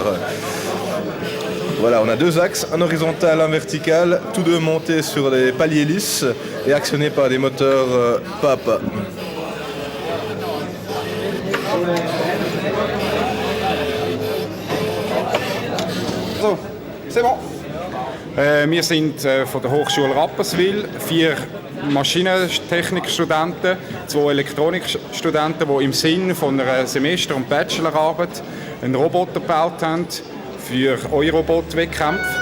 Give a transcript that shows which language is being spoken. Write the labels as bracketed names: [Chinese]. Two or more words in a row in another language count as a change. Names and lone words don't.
[French] Voilà, on a 2 axes, un horizontal, un vertical, tous deux montés sur des paliers lisses et actionnés par des moteurs pas à pas. So, c'est bon. [German] Wir sind von der Hochschule Rapperswil, 4 Maschinentechnikstudenten, 2 Elektronikstudenten, die im Sinne von einer Semester- und Bachelorarbeit einen Roboter gebaut haben für Eurobot-Wettkämpfe.